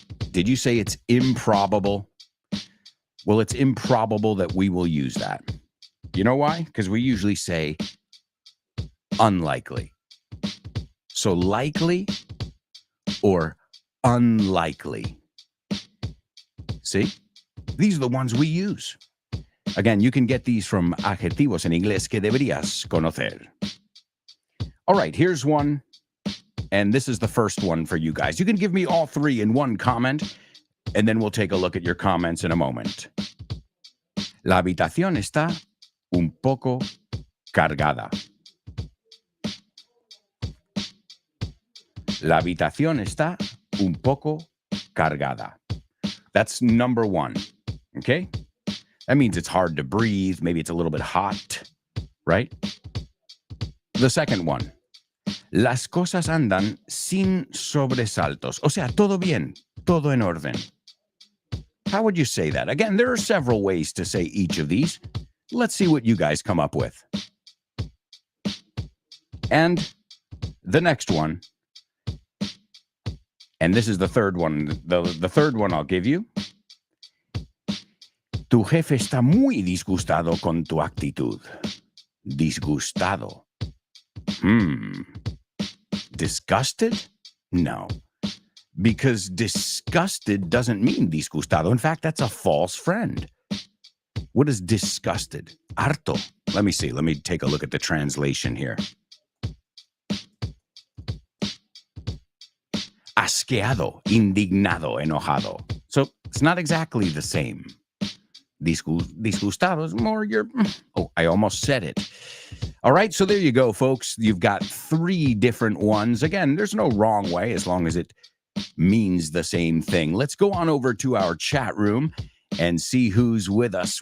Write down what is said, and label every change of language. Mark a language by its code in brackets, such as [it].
[en] Did you say it's improbable? Well, it's improbable that we will use that. You know why? Because we usually say unlikely. So likely or unlikely. See? These are the ones we use. Again, you can get these from [es] adjetivos en inglés que deberías conocer. [en] All right, here's one. And this is the first one for you guys. You can give me all three in one comment, and then we'll take a look at your comments in a moment. [es] La habitación está un poco cargada. La habitación está un poco cargada. [en] That's number one, okay? That means it's hard to breathe. Maybe it's a little bit hot, right? The second one. [es] Las cosas andan sin sobresaltos. O sea, todo bien, todo en orden. [en] How would you say that? Again, there are several ways to say each of these. Let's see what you guys come up with. And the next one, and this is the third one. The third one I'll give you. [es] Tu jefe está muy disgustado con tu actitud. Disgustado. [en] Disgusted? No. Because disgusted doesn't mean disgustado. In fact, that's a false friend. What is disgusted? Harto. Let me see. Let me take a look at the translation here. [es] Asqueado, indignado, enojado. [en] So it's not exactly the same. Disgustado is more your... Oh, I almost said it. All right, so there you go, folks. You've got three different ones. Again, there's no wrong way as long as it means the same thing. Let's go on over to our chat room and see who's with us.